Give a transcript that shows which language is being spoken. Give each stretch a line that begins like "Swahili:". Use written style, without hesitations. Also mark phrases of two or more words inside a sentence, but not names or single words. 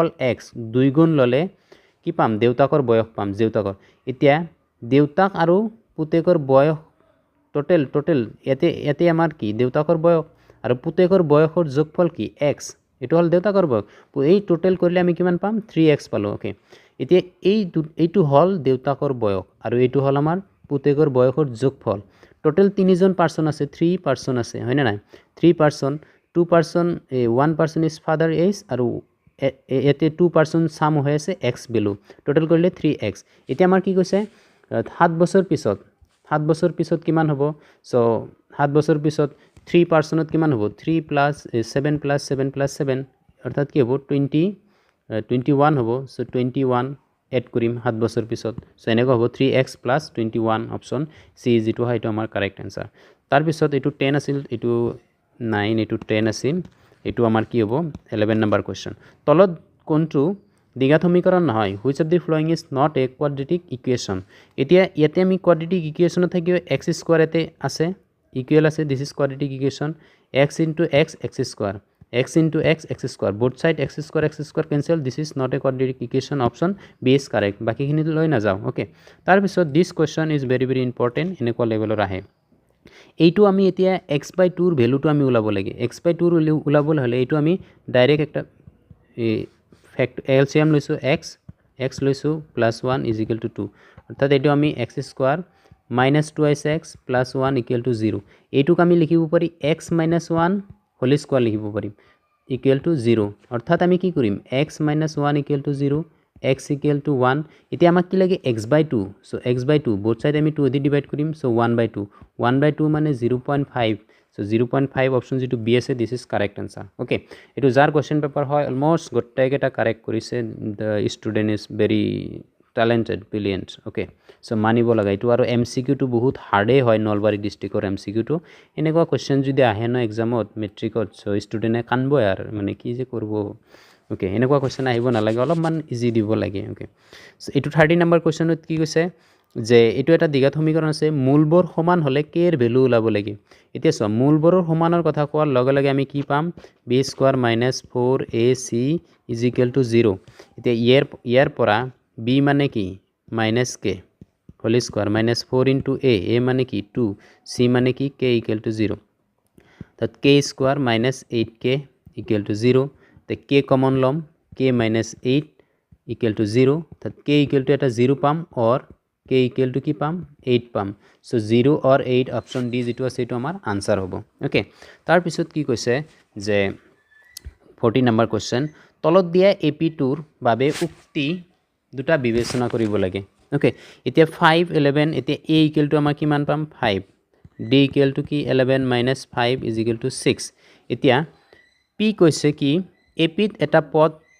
Assamese: x দুই গুণ ললে কি পাম দেউতাকৰ বয়স পাম দেউতাকৰ এতিয়া দেউতাক আৰু পুতেকৰ বয়স টোটেল এতে আমাৰ কি দেউতাকৰ বয়স আৰু পুতেকৰ বয়সৰ যোগফল কি x এটো হল দেউতাকৰ বয়স এই টোটেল কৰিলে আমি কিমান পাম 3x পালো ওকে এতিয়া এইটো হল দেউতাকৰ বয়স আৰু এইটো হল আমাৰ পুতেকৰ বয়সৰ যোগফল টোটেল তিনিজন পারসন আছে 3 পারসন আছে হয় না নাই 3 পারসন 2 পারসন 1
English: person is father age
Assamese: আৰু এতে 2
English: person sum
Assamese: হৈ আছে x ভ্যালু টোটেল কৰিলে 3x এতিয়া আমাৰ কি কৈছে 7 বছৰ পিছত কিমান হ'ব সো 7 বছৰ পিছত 3 পারসনত কিমান হ'ব
English: 3 plus 7 plus 7 plus 7
Assamese: অর্থাৎ কি হ'ব 21 হ'ব সো 21 এড কৰিম 7 বছৰ পিছত সো এনেকৈ হ'ব 3x plus 21 অপচন সি যেটো হয় এটা আমাৰ
English: correct answer
Assamese: তাৰ পিছত এটো 10 আছিল এটো 9 এটো 10 আছিল এটো আমাৰ কি হ'ব 11 নম্বৰ কোৱেশ্চন তলত কোনটো দ্বিঘাত সমীকৰণ নহয়
English: which of the following is not a quadratic equation
Assamese: এতিয়া ইয়াতে আমি
English: quadratic equation
Assamese: থাকিব x স্কয়ার এতে আছে ইকুৱেল আছে
English: this is quadratic equation x into x x square x into x x square both side x square cancel this is not a quadratic equation option b is correct
Assamese: বাকি খিনি লৈ না যাও ওকে তাৰ পিছত
English: this question is very important
Assamese: এনেকুৱা লেভেলৰ আহে এইটো আমি এতিয়া x/2 ৰ ভ্যালুটো আমি উলাব লাগে x/2 ৰ উলাবলৈ হলে এইটো আমি ডাইৰেক্ট একটা
English: fact LCM
Assamese: লৈছো x লৈছো +1 = 2 অৰ্থাৎ এইটো আমি
English: x square -2x plus 1 equal to 0
Assamese: এইটোক আমি লিখিব পাৰি
English: x - 1 whole square
Assamese: লিখিব পাৰিম
English: equal to 0
Assamese: অৰ্থাৎ আমি কি কৰিম
English: x - 1 equal to 0 x equal to 1
Assamese: এতিয়া আমাক কি লাগে x/2 সো x/2
English: both side
Assamese: আমি 2 দি ডিভাইড কৰিম সো 1/2 মানে 0.5 সো 0.5 অপচন যেটো বি আছে দিস
English: is correct answer
Assamese: ওকে এটো যাৰ কোশ্চেন পেপাৰ হয় অলমোস্ট গোটেইকেটা কারেক্ট কৰিছে
English: the student is very talented brilliant okay so
Assamese: মানিব লাগা এটো আৰু এমসিকিউ টো বহুত হাৰ্ডে হয় নলবাৰী ডিস্ট্ৰিক্টৰ এমসিকিউ টো এনেকুৱা কোশ্চেন যদি আহে ন এক্সামত মেট্ৰিকত সো ষ্টুডেন্টে কানব আৰু মানে কি যে করব ওকে এনেকুৱা কোশ্চেন আহিব নালাগে অলপমান ইজি দিব লাগে ওকে সো এটো 30 নম্বৰ কোশ্চেনত কি কৈছে যে এটো এটা দ্বিঘাত সমীকৰণ আছে মূলবোৰ সমান হলে k এর ভ্যালু উলাব লাগে এতিয়া সব মূলবোৰৰ সমানৰ কথা কোৱাৰ লগে লগে আমি কি পাম b² - 4ac = 0 এতিয়া ইয়াৰ পৰা b মানে কি
English: -k whole square -4 into a
Assamese: মানে কি 2 c মানে কি k = 0 তাত k স্কয়ার -8k = 0 তে k কমন লম k - 8 = 0 তাত k = এটা 0 পাম or k = কি পাম 8 পাম সো 0 or 8
English: option D
Assamese: যেটো আছে এটো আমাৰ आंसर হ'ব ওকে তাৰ পিছত কি কৈছে যে 40 নম্বৰ কোশ্চেন তলত দিয়া AP2 ৰ বাবে উক্তি দুটা বিবেচনা কৰিব লাগে ওকে এতিয়া 5 11 এতিয়া a = আমাৰ কিমান পাম 5 d = কি 11 - 5 = 6 এতিয়া p কৈছে কি ap ত এটা পদ